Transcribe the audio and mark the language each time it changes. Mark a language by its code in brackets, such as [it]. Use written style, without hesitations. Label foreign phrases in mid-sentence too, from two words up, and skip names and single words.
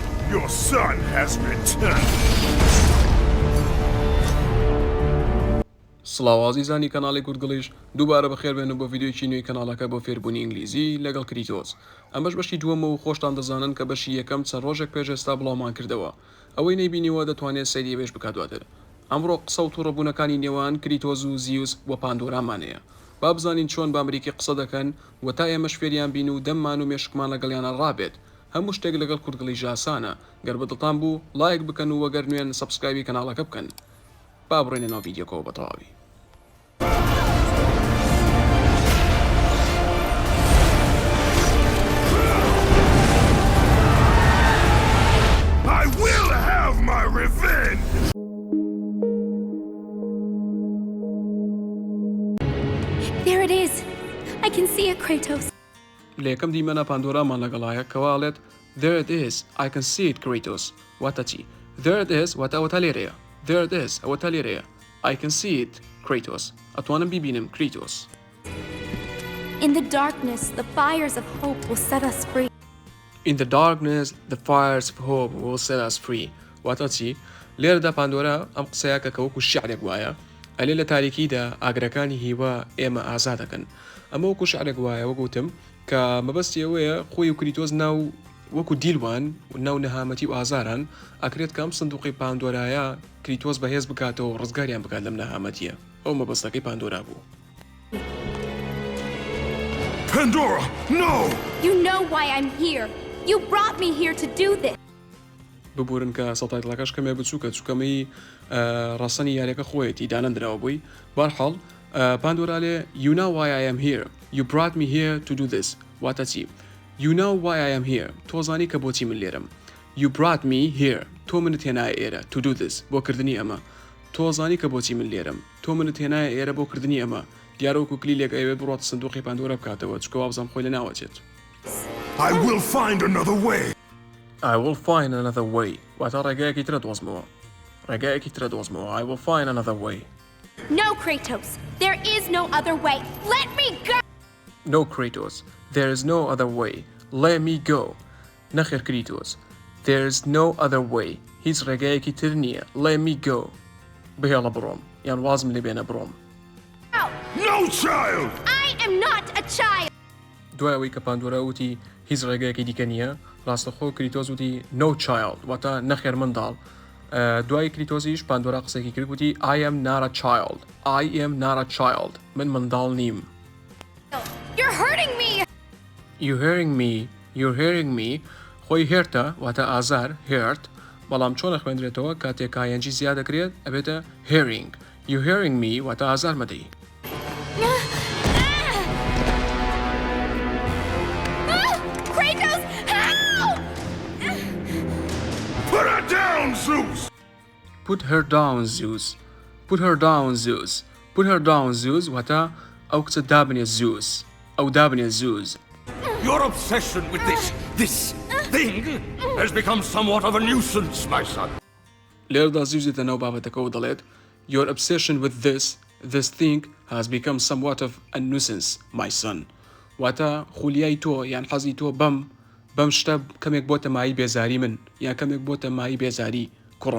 [en] Your son has returned. [ckb] سڵاوازیزانی کەناڵی Kurdglish دووبارە بەخێر بێن بۆ ڤیدیۆیەکی نوێی کەناڵەکە بۆ فێربوونی ئینگلیزی لەگەڵ کریتۆس. ئەمەش بەشی دووەمە و خۆشتان دەزانن کە بەشی یەکەم چەند ڕۆژێک پێش ئێستا بڵاومان کردەوە. ئەوەی نەیبینیوە دەتوانێت سەیری بێش بکات دواتر. ئەمڕۆ قسە و تووڕەبوونەکانی نێوان کریتۆس و زیوس و پاندۆرامانەیە. با بزانین چۆن بامریکی قسە دەکەن و تا ئێمەش فێریان بین و دەممان و مێشکمان لەگەڵیانە ڕابێت. هەموو شتێک لەگەڵ Kurdglish ئاسانە. گەر بەدڵتان بوو لایک بکەن و وەگەر نوێن سەبسکرایبی کەناڵەکە بکەن. با بڕێنە ناو ڤیدیۆکەوە بە تەواوی. [en] I will have my revenge! There it is! I can see it, Kratos. [ckb] لێکەم دیمەنە پاندۆرامان لەگەڵایە کەواڵێت [en] There it is, I can see it, Kratos. [ckb] واتە چی؟ [en] There it is [ckb] واتە ئەوە تا لێرەیە. [en] There it is [ckb] ئەوە تا لێرەیە. [en] I can see it, Kratos. [ckb] ئەتوانم بیبینم Kratos. [en] In the darkness, the fires of hope will set us free. In the darkness, the fires of hope will set us free. [ckb] واتە چی؟ لێرەدا پاندۆرا ئەم قسەیە کە وەکو شیعرێک وایە ئەلێ لە تاریکیدا ئاگرەکانی هیوا ئێمە ئازا دەکەن. ئەمە وەکو شیعرێک وایە وەگوتم کە مەبەستی ئەوەیە خۆی و کریتۆس ناو وەکو دیلوان و ناو نەهامەتی و ئازاران ئەکرێت کەم سندوقی پاندۆرایە کریتۆس بەهێز بکاتەوە ڕزگاریان بکات لەم نەهامەتیە. ئەو مەبەستەکەی پاندۆرا بوو. [en] Pandora, no! You know why I'm here. You brought me here to do this. [ckb] ببورن کە سەڵتایتڵەکەش کەمێ بچووکە چووکەمەی ڕاستنی یاریەکە خۆیەتی دانەندراوە بووی. بەرحاڵ پاندۆرا لێ [en] You know why I am here. You brought me here to do this. [ckb] واتە چی؟ [en] You know why I am here. [ckb] تۆ زانی کە بۆچی من لێرەم. [en] You brought me here. [ckb] تۆ منت هێنایە ئێرە [en] to do this. [ckb] بۆ کردنی ئەمە. تۆ زانی کە بۆچی من لێرەم. تۆ منت هێنایە ئێرە بۆ کردنی ئەمە. دیارەوەکو کلیلێک ئەوێ بڕاتە سندوقی پاندۆرا بکاتەوە چکە وابزانم خۆی لە ناوەچێت. [en] I will find another way! I will find another way. [ckb] واتە ڕێگایەکی ترە دۆزمەوە. ڕێگایەکی ترە دۆزمەوە. [en] I will find another way. No, Kratos. There is no other way. Let me go! No, Kratos. There is no other way. Let me go. نەخێر Kratos. There is no other way. [ckb] هیچ ڕێگایەکی تر نییە. [en] Let me go. [ckb] بهێڵە بڕۆم. یان وازم لێ بێنە بڕۆم. [en] No child! I am not a child! [ckb] دوای ئەوەی کە پاندۆرا وتی هیچ ڕێگایەکی دیکە نییە ڕاستەخۆ کریتۆس وتی [en] No child [ckb] واتە نەخێر منداڵ. دوای کریتۆزیش پاندۆرا قسێکی کرد وتی [en] I am not a child. I am not a child. [ckb] من منداڵ نیم. [en] You're hurting me! You're hearing me. You're hearing me. [ckb] خۆی هێرتە واتە ئازار هێرت بەڵام چۆنە خوێندرێتەوە کاتێک کایەنجی زیاد دەکرێت ئەبێتە hearing. [en] You're hearing me [ckb] واتە ئازار مەدەی. [en] Kratos, help! Put her down, Zeus! Put her down, Zeus. Put her down, Zeus. Put her down, Zeus [ckb] واتە ئەو کچە دابنێ Zeus. ئەو دابنێ Zeus. [en] Your obsession with this thing has become somewhat of a nuisance, my son. [ckb] لێرەدا زیوس دێتە ناو بابەتەکەەوە دەڵێت [en] Your obsession with this thing has become somewhat of a nuisance, my son. [ckb] واتە خولیای تۆ یان حەزی تۆ بەم شتە کەمێک بۆتە مای بێزاری من یان کەمێک بۆتە مای بێزاری کوڕم.